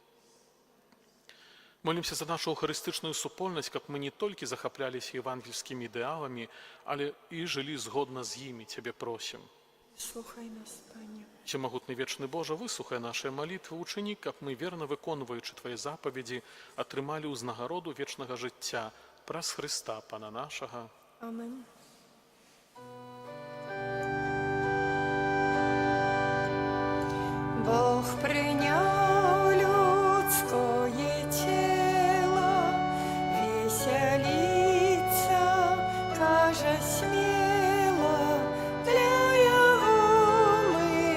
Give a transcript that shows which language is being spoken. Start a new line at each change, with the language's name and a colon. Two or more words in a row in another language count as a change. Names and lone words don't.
Belarusian: Молімся за нашу эўхарыстычную супольнасць, каб мы не толькі захапляліся евангельскімі ідэаламі, але і жылі згодна з імі, Цябе просім. Слухай нас, Пане. Всемагутны вечны Божа, выслухай нашыя малітвы, учыні, каб мы, верна выконваючы Твае запаведзі, атрымалі ўзнагароду вечнага жыцця праз Хрыста, Пана нашага. Amen.
Ukrainian: Бог прийняв людське тіло, веселиться, каже сміло, для його ми